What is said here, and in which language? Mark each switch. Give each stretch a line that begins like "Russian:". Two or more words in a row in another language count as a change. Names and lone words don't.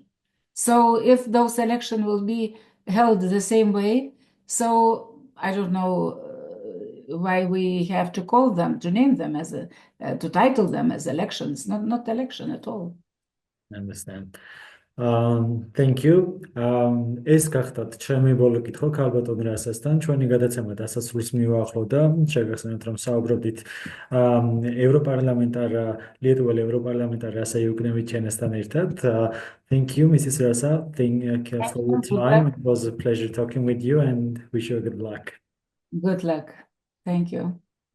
English: So if those elections will be held the same way, so I don't know why we have to call them, to name them as to title them as elections, not election at all. I understand. Thank you.
Georgian: ეს გახდათ ჩემი ბოლო კითხვა ქალბატონ რასასთან. ჩვენი გადაცემა დასასრულს მივახლოვდა. შეგახსენებთ, რომ საუბრობდით ლიტველ ევროპარლამენტარ რასა იუკნევიჩიანესთან ერთად.
English: Thank you, Mrs. Rasa. Thank you for your time. It was a pleasure talking with you and wish you good luck. Good luck. Thank you.